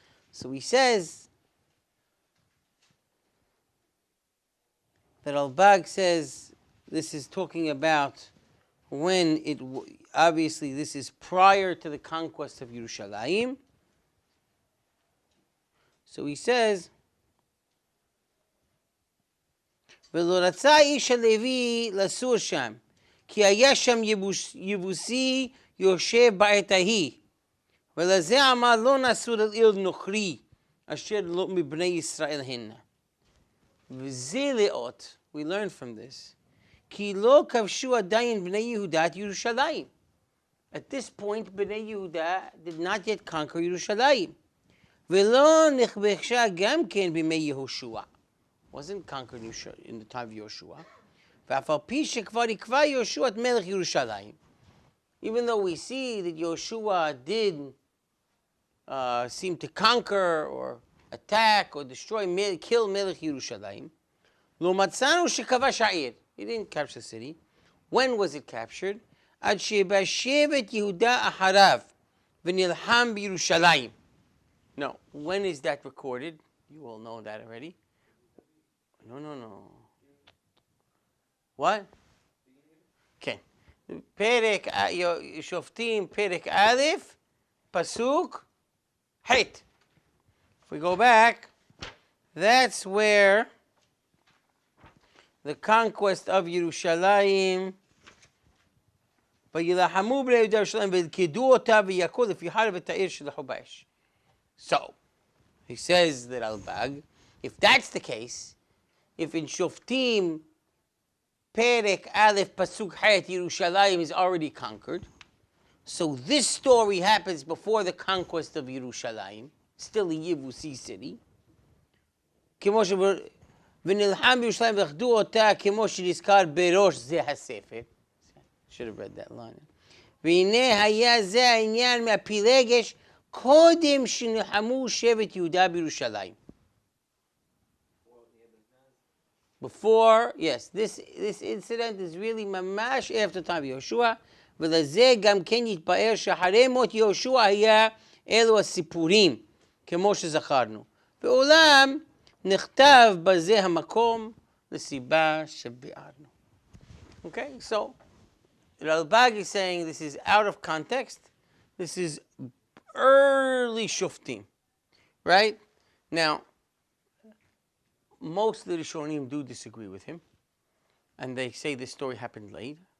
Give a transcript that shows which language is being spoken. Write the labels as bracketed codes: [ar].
[en] So he says, that Al-Bag says, this is talking about when obviously this is prior to the conquest of Yerushalayim. So he says, [he] ולא רצה איש הלוי לסור שם, כי היה שם יבוסי יושב בעת ההיא, ולזה אמר לא נסור אל עיר נוכרי, אשר לא מבני ישראל הנה. וזה לאות, [en] we learn from this, [he] כי לא כבשו עדיין בני יהודה את ירושלים. [en] At this point, בני יהודה did not yet conquer ירושלים. [he] ולא נכבשה גם כן בימי יהושע. [en] Wasn't conquered in the time of Yoshua. [he] ואף על פי שכבר יקבע יהושע את מלך ירושלים. [en] Even though we see that Yoshua did seem to conquer or attack or destroy, kill melech Yerushalayim, [he] לא מצאנו שכבש העיר. [en] He didn't capture the city. When was it captured? [he] עד שבא שבט יהודה אחריו ונלחם בירושלים. [en] No. When is that recorded? You all know that already. No. What? Okay. [he] פרק שופטים, פרק א', פסוק ח'. [en] If we go back, that's where the conquest of Yerushalayim, [he] וילחמו בני יהודה ירושלים וילכדו אותה ויכו לפי חרב את העיר שלחו באש. [en] So, he says that Al-Bag, if that's the case, if in Shoftim, Perek Aleph Pasuk Hayat Yerushalayim is already conquered, so this story happens before the conquest of Yerushalayim, still a Yevusi city. [he] כמו ונלחם בירושלים ואחדו אותה כמו שנזכר בראש זה הספר. [en] Should have read that line. [he] והנה היה זה העניין מהפילגש קודם שנלחמו שבט יהודה בירושלים. [en] Before, yes, this incident is really [he] ממש [en] after time of [he] יהושע, ולזה גם כן יתבאר שאחרי מות יהושע היה אלו הסיפורים, כמו שזכרנו. ואולם נכתב בזה המקום לסיבה שביארנו. [en] Okay, so Ralbag is saying this is out of context. This is early Shoftim, right? Now, most of the Rishonim do disagree with him, and they say this story happened late.